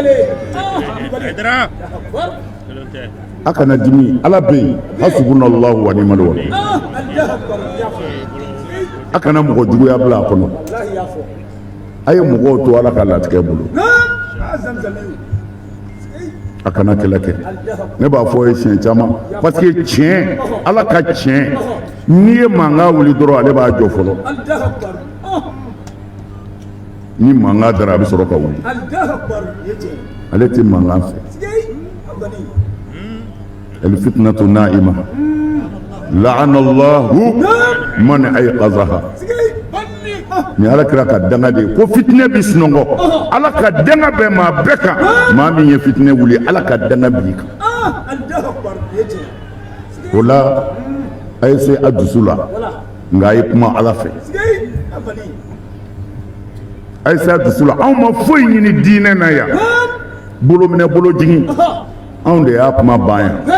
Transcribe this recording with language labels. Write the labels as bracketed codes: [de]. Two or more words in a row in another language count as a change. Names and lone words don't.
[bm] a kana dimi ala bɛ yen [ar] حسبنا الله ونعم الوكيل [bm] a kana mɔgɔ juguya bila a kɔnɔ a ye mɔgɔw to ala ka latigɛ bolo a kana kɛlɛ kɛ ne b'a fɔ ye siɲɛ caman [fr] parce que [bm] tiɲɛ ala ka tiɲɛ n'i ye mankan wuli dɔrɔn ale b'a jɔ fɔlɔ ni mankan dara a bɛ sɔrɔ ka wuli ale tɛ mankan fɛ [ar] الفتنة نائمة لعن الله من أيقظها [bm] ni ala kira ka danga de ko fitne bi sunɔgɔ ala ka danga bɛ maa bɛɛ kan maa min ye fitne wuli ala ka danga b'i kan o la a ye se a dusu la nka a ye kuma ala fɛ a ye se a dusu la anw ma foyi ɲini diinɛ na yan bolo minɛ bolo jigin anw de y'a kuma ban yan